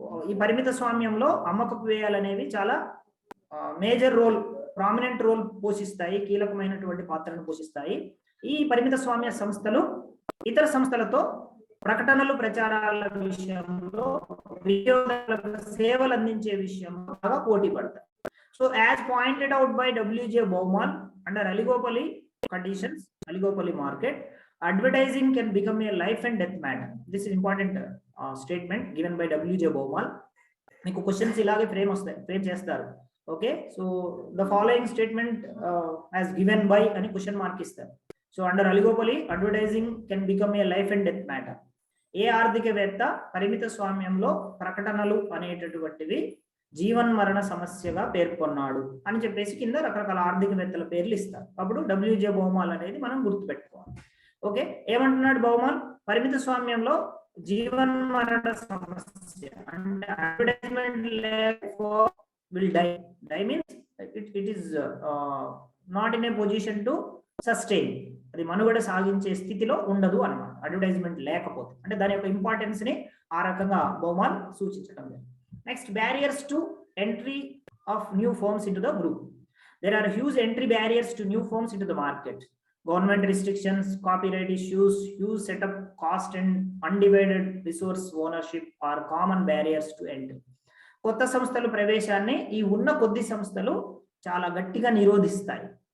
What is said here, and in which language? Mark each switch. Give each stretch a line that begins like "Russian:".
Telugu: ఈ పరిమిత స్వామ్యంలో అమ్మకపు వ్యయాలు అనేవి చాలా
English: major role, prominent role
Telugu: పోషిస్తాయి, కీలకమైనటువంటి పాత్రను పోషిస్తాయి. ఈ పరిమిత స్వామ్య సంస్థలు ఇతర సంస్థలతో ప్రకటనలు, ప్రచారాల విషయంలో, వినియోగదారులకు సేవలు అందించే విషయంలో బాగా పోటీ పడతాయి.
English: So as pointed out by W.J. Baumol, under oligopoly conditions, oligopoly market, advertising can become a life and death matter. This is important statement given by W.J.
Telugu: Baumol. మీకు క్వశ్చన్స్ ఇలాగే ఫ్రేమ్ చేస్తారు.
English: okay, so the following statement as given by
Telugu: అని question mark ఇస్తారు.
English: So under oligopoly, advertising can become a life and death matter.
Telugu: ఏ ఆర్థికవేత్త పరిమిత స్వామ్యంలో ప్రకటనలు అనేటటువంటివి జీవన్మరణ సమస్యగా పేర్కొన్నాడు అని చెప్పేసి కింద రకరకాల ఆర్థికవేత్తల పేర్లు ఇస్తారు. అప్పుడు W.J. Baumol అనేది మనం గుర్తుపెట్టుకోవాలి. ఓకే, ఏమంటున్నాడు బౌమాల్? పరిమిత స్వామ్యంలో జీవన్మరణ సమస్య అంటే advertisement
English: will die means it is not in a position to sustain.
Telugu: అది మనుగడ సాగించే స్థితిలో ఉండదు అన్నమాట అడ్వర్టైజ్మెంట్ లేకపోతే. అంటే దాని యొక్క ఇంపార్టెన్స్ ని ఆ రకంగా బౌమాల్ సూచించడం జరిగింది.
English: Next, barriers to entry of new firms into the group. There are huge entry barriers to new firms into the market. Government restrictions, copyright issues, huge setup cost and undivided resource ownership are common barriers to entry.
Telugu: కొత్త సంస్థల ప్రవేశాన్ని ఈ ఉన్న కొద్ది సంస్థలు చాలా గట్టిగా నిరోధిస్తాయి.